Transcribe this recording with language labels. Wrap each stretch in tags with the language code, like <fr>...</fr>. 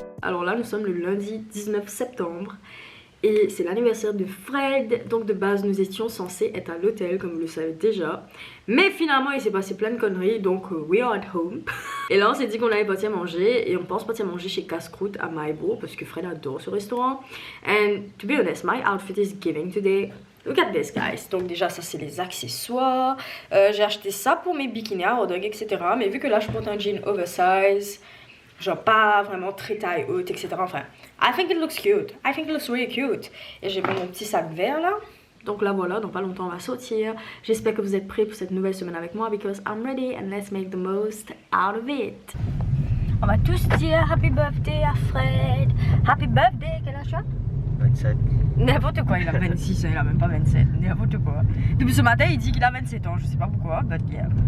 <fr>Alors là, nous sommes le lundi 19 septembre et c'est l'anniversaire de Fred. Donc de base, nous étions censés être à l'hôtel, comme vous le savez déjà. Mais finalement, il s'est passé plein de conneries, donc</fr> <en>we are at home.</en> <fr>Et là, on s'est dit qu'on allait partir manger et on pense partir manger chez Casse-Croûte à Maïbo parce que Fred adore ce restaurant.</fr> <en>And to be honest, my outfit is giving today. Look at this, guys.</en> <fr>Donc déjà, ça c'est les accessoires. J'ai acheté ça pour mes bikinis à Rodog, etc. Mais vu que là, je porte un jean oversize, genre pas vraiment très taille haute, etc.</fr> <en>Enfin, I think it looks cute. I think it looks really cute.</en> <fr>Et j'ai pris mon petit sac vert là. Donc là voilà, dans pas longtemps on va sortir. J'espère que vous êtes prêts pour cette nouvelle semaine avec moi</fr> <en>because I'm ready and let's make the most out of it.</en> <fr>On va tous dire</fr> <en>happy birthday</en> <fr>à Fred.</fr> <en>Happy birthday,</en> <fr>quel âge tu as? 27. N'importe quoi, il a 26 ans, il a même pas 27. N'importe quoi. Depuis ce matin, il dit qu'il a 27 ans, je sais pas pourquoi,</fr> <en>but yeah.</en>